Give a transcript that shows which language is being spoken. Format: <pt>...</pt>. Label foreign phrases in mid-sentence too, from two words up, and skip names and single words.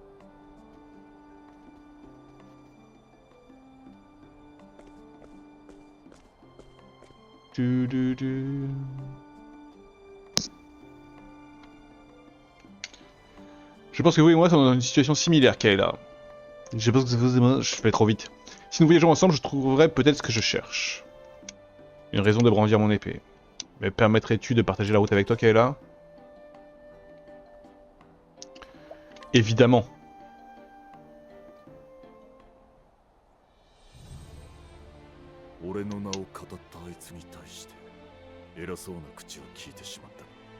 <fr>Je pense que vous et moi sommes dans une situation similaire, Kayla. Je pense que je vais trop vite. Si nous voyageons ensemble, je trouverai peut-être ce que je cherche. Une raison de brandir mon épée. Mais permettrais-tu de partager la route avec toi, Kayla? Évidemment.</fr> <ja>俺の名を語ったあいつに対して偉そうな口を聞いてしまった。</ja>